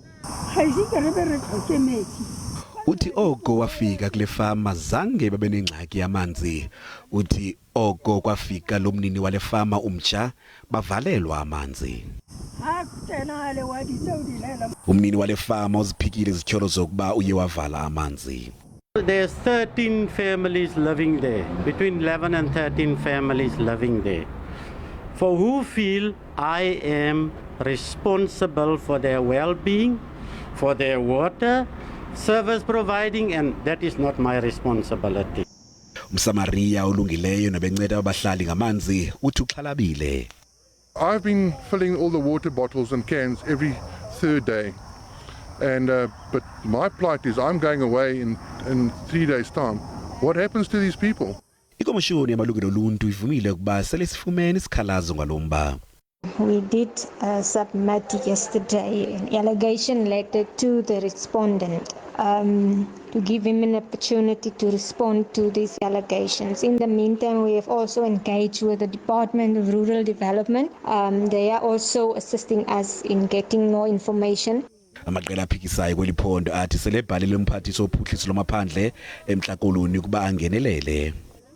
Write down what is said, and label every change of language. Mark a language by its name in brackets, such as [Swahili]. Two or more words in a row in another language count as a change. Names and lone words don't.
[Xhosa] Uthi oko wafika kule fama zange babe nengxaki yamanzi. Uthi oko kwafika lo mnini wale fama umtsha bavalelwa amanzi. Umnini wale fama uziphikile izityholo zokuba uye wavala amanzi. [English] There's 13 families living there, between 11 and 13 families living there, for who feel I am responsible for their well-being, for their water, service providing, and that is not my responsibility. [Xhosa] Umsamaria olungileyo nabenceda abahlali ngamanzi uthi uxhalabile. [English] I've been filling all the water bottles and cans every third day, and but my plight is I'm going away in 3 days' time. What happens to these people? [Xhosa] Ikomishoni yamalungelo oluntu ivumile ukuba sele sifumene isikhalazo ngalomba. [English] We did submit yesterday an allegation letter to the respondent to give him an opportunity to respond to these allegations. In the meantime, we have also engaged with the Department of Rural Development. They are also assisting us in getting more information. [Xhosa] Amaqela aphikisayo kweliphondo athi selebhalile umphathiso wophuhliso lwamaphandle eMhlakoloni ukuba angenelele.